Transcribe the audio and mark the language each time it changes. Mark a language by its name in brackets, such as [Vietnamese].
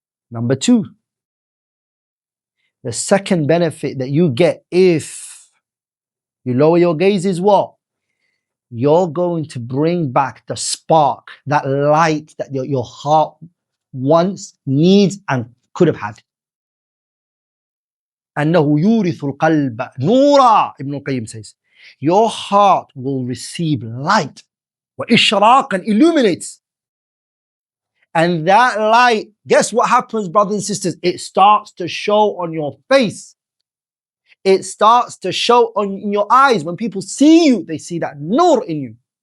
[English] Number two, the second benefit that you get if you lower your gaze is what? You're going to bring back the spark, that light that your heart wants, needs, and could have had. [Arabic] أَنَّهُ يُورِثُ الْقَلْبَ نُورًا, [English] Ibn al-Qayyim says. Your heart will receive light. وَإِشْرَاقًا, illuminates. And that light, guess what happens, brothers and sisters? It starts to show on your face. It starts to show in your eyes. When people see you, they see that nur in you.